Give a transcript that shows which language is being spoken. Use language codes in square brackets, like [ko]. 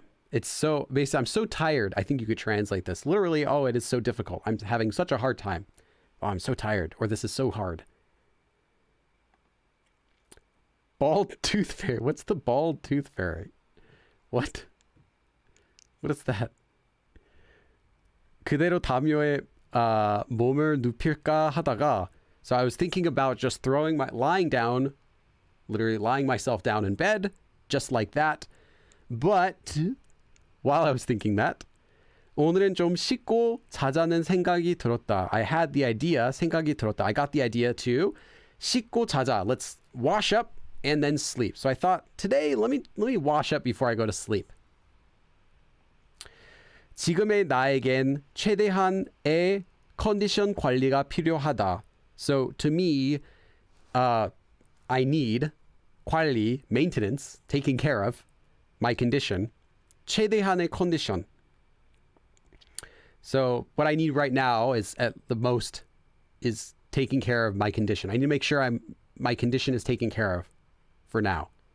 [en] It's so, basically, I'm so tired. I think you could translate this. Literally, it is so difficult. I'm having such a hard time. Oh, I'm so tired. Or this is so hard. Bald tooth fairy. What's the bald tooth fairy? What? What is that? [ko] 그대로 담요에 몸을 눕힐까 하다가. [en] So I was thinking about just lying down, literally lying myself down in bed, just like that. But while I was thinking that, [ko] 오늘은 좀 씻고 자자는 생각이 들었다. [en] I got the idea to [ko] 씻고 자자. [en] Let's wash up and then sleep. So I thought today, let me wash up before I go to sleep. [ko] 지금의 나에겐 최대한의 컨디션 관리가 필요하다. [en] So to me, I need 관리, maintenance, taking care of my condition. [ko] 최대한의 [en] condition. So what I need right now is at the most is taking care of my condition. I need to make sure my condition is taken care of for now.